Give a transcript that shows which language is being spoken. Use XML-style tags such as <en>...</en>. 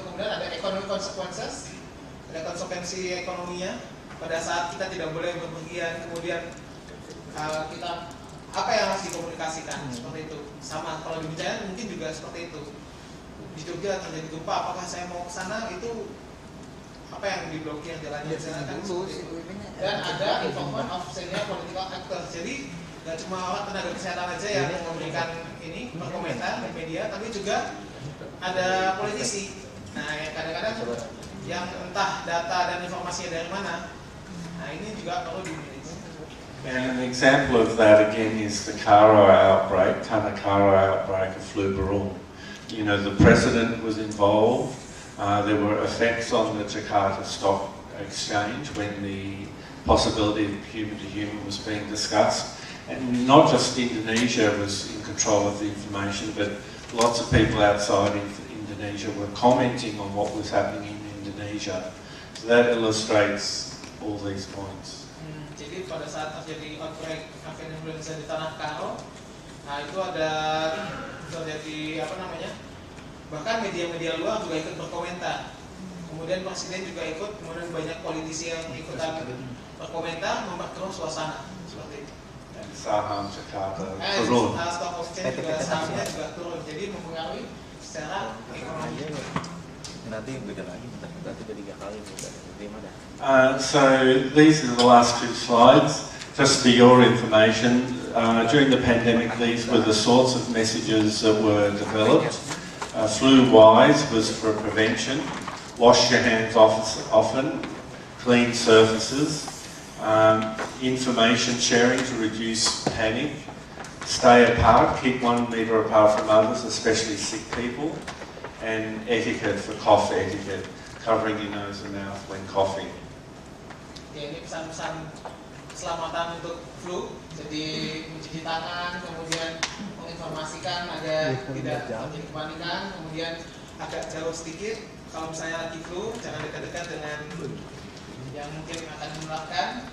<id>Kemudian ada</id> <en>economic consequences,</en> <id>ada konsekuensi ekonominya pada saat kita tidak boleh berpergian. Kemudian kita apa yang harus dikomunikasikan seperti itu. Sama kalau di bencana mungkin juga seperti itu. Di Jogja terjadi gempa, apakah saya mau ke sana, itu apa yang diblokir jalannya di sana kan seperti itu. Dan ada</id> <en>involvement of senior political actors.</en> <id>Jadi nggak cuma orang tenaga kesehatan aja yang memberikan ini berkomentar di media, tapi juga ada politisi. Nah, yang kadang-kadang yang entah data dan informasinya dari mana. Nah, ini juga perlu dimiliki.</id> <en>And an example of that again is the Karo outbreak, Tanakaro outbreak of flu Burung. You know, the president was involved. There were effects on the Jakarta Stock Exchange when the possibility of human-to-human was being discussed. And not just Indonesia was in control of the information, but lots of people outside Indonesia were commenting on what was happening in Indonesia. So that illustrates all these points.</en> <id>Jadi pada saat terjadi outbreak avian influenza di tanah Karo, nah itu ada terjadi bahkan media-media luar juga ikut berkomentar. Kemudian presiden juga ikut, kemudian banyak politisi yang ikutan berkomentar, memperkeruh suasana seperti itu. Dan saham Jakarta turun. Stock exchange juga sahamnya juga turun, jadi mempengaruhi secara ekonomi. Nanti beda lagi, berarti udah 3 kali gimana?</id> <en>So these are the last 2 slides. Just for your information, during the pandemic, these were the sorts of messages that were developed. Flu-wise was for prevention, wash your hands often, clean surfaces, information sharing to reduce panic, stay apart, keep 1 metre apart from others, especially sick people, and etiquette for cough etiquette, covering your nose and mouth when coughing.</en> <id>Ya, ini pesan-pesan keselamatan untuk flu, jadi mencuci tangan, kemudian menginformasikan agar tidak terjadi kepanikan, kemudian agak jauh sedikit, kalau misalnya lagi flu, jangan dekat-dekat dengan yang mungkin akan menularkan.</id>